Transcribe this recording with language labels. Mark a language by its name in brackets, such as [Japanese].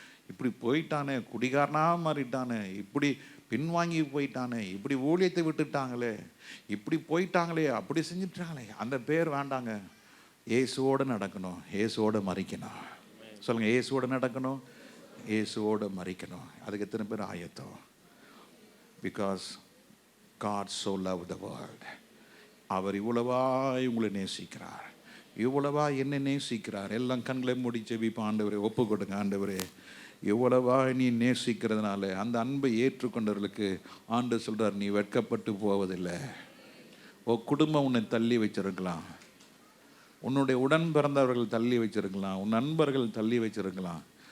[Tamil] இப்படி போயிட்டானே, குடிகாரனா மாறிட்டானே, இப்படி பின்வாங்கி போயிட்டானே, இப்படி ஊழியத்தை விட்டுட்டாங்களே, இப்படி போயிட்டாங்களே, அப்படி செஞ்சுட்டாங்களே, அந்த பேர் வேண்டாங்க. இயேசுவோடு நடக்கணும், இயேசுவோடு மறிக்கணும். சொல்லுங்க, இயேசுவோடு நடக்கணும், இயேசுவோடு மறிக்கணும். அதுக்கு எத்தனை பேர் ஆயத்தம்? [English] Because God so loved the world. [Tamil] அவர் இவ்வளவாய் உங்களை நேசிக்கிறார், இவ்வளவா என்னை நேசிக்கிறார். எல்லாம் கண்களை மூடி ஜெபிப்ப. ஆண்டவரே ஒப்பு கொடுங்க. ஆண்டவரே, எவ்வளவா நீ நேசிக்கிறதுனால அந்த அன்பை ஏற்றுக்கொண்டவர்களுக்கு ஆண்டு சொல்கிறார், நீ வெட்கப்பட்டு போவதில்லை. குடும்பம் உன்னை தள்ளி வச்சிருக்கலாம், உன்னுடைய உடன் பிறந்தவர்கள் தள்ளி வச்சிருக்கலாம், உன் நண்பர்கள் தள்ளி வச்சிருக்கலாம்.